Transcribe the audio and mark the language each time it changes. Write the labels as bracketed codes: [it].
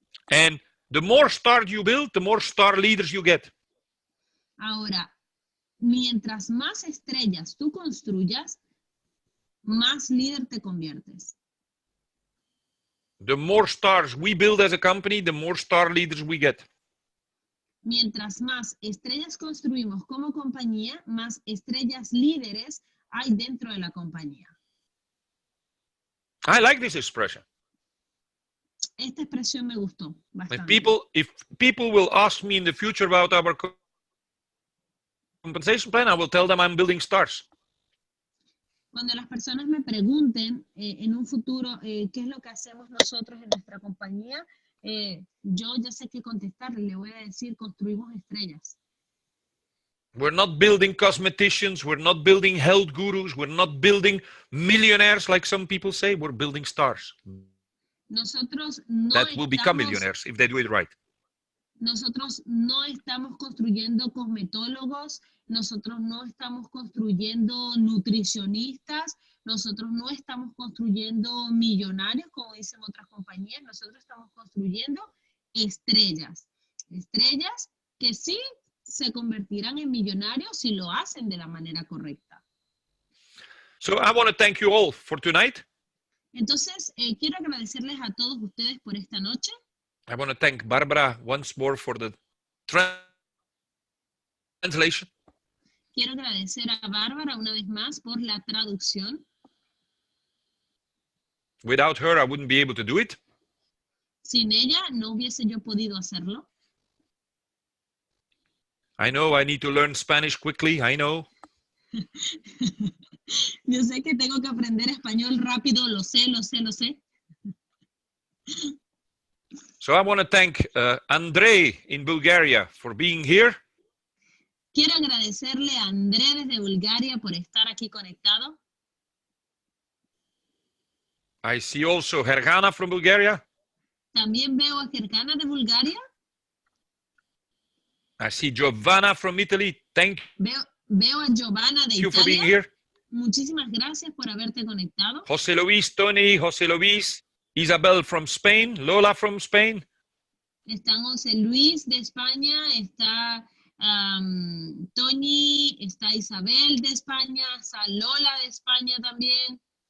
[en] And the more stars you build, the more star leaders you get. [es] Ahora, mientras más estrellas tú construyas, más líder te conviertes. [en] The more stars we build as a company, the more star leaders we get. [es] Mientras más estrellas construimos como compañía, más estrellas líderes hay dentro de la compañía. [en] I like this expression. [es] Esta expresión me gustó bastante. [en] If people will ask me in the future about our compensation plan, I will tell them I'm building stars. [es] Cuando las personas me pregunten en un futuro qué es lo que hacemos nosotros en nuestra compañía, yo ya sé qué contestarle. Le voy a decir, construimos estrellas. [en] We're not building cosmeticians. We're not building health gurus. We're not building millionaires like some people say. We're building stars [es] Nosotros no [en] that will become [es] estamos, [en] millionaires if they do it right. [es] nosotros no estamos construyendo cosmetólogos, nosotros no estamos construyendo nutricionistas, nosotros no estamos construyendo millonarios, como dicen otras compañías, nosotros estamos construyendo estrellas. Estrellas que sí se convertirán en millonarios si lo hacen de la manera correcta. [en] So I want to thank you all for tonight. [es] Entonces, quiero agradecerles a todos ustedes por esta noche. [en] I want to thank Barbara once more for the translation. [es] Quiero agradecer a Bárbara una vez más por la traducción. [en] Without her, I wouldn't be able to do it. [es] Sin ella no hubiese yo podido hacerlo. [en] I know I need to learn Spanish quickly. I know. [es] Yo sé que tengo que aprender español rápido, lo sé, lo sé, lo sé. [en] So I want to thank Andrei in Bulgaria for being here. [es] Quiero agradecerle a André desde Bulgaria por estar aquí conectado. [en] I see also Hergana from Bulgaria. [es] También veo a Gergana de Bulgaria. [en] I see Giovanna from Italy. Thank [es] Veo a Giovanna de [en] you for being [es] Italia. [en] here. [es] Muchísimas gracias por haberte conectado. [en] José Luis, Tony, José Luis, Isabel from Spain, Lola from Spain. [es] Está José Luis de España, está Tony, está Isabel de España, está Lola de España también.